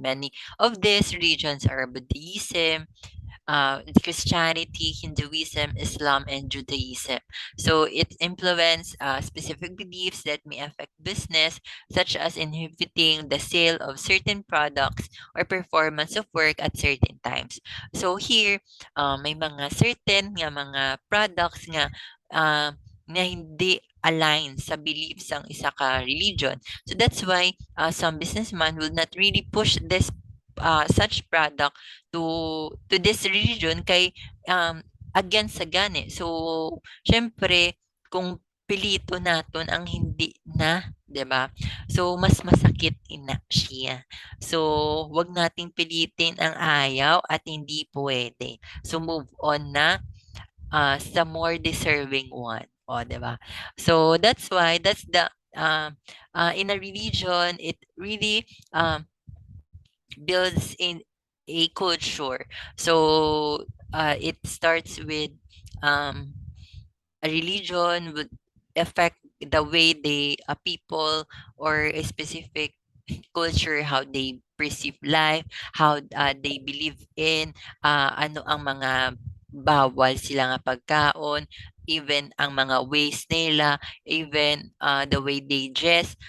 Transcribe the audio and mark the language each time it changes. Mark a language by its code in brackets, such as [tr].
[en] Many of these religions are Buddhism, Christianity, Hinduism, Islam, and Judaism. So it influence specific beliefs that may affect business, such as inhibiting the sale of certain products or performance of work at certain times. So here, [tl] may mga certain nga mga products nga uh, na hindi align sa beliefs ng isa ka religion. [en] So that's why some businessman will not really push this such product to this religion kay against [hil] sa gani. [tl] So, syempre, kung pilito naton ang hindi na, 'di ba? So, mas masakit ina siya. So, wag nating pilitin ang ayaw at hindi pwede. [en] So, move on na sa more deserving one. [tl] O, 'di ba? [en] So, that's why that's the in a religion, it really builds in a culture. So it starts with um, a religion would affect the way they people or a specific culture, how they perceive life, how they believe in [hil] ano ang mga bawal sila nga pagkaon, [en] even ang mga ways nila, even the way they dress.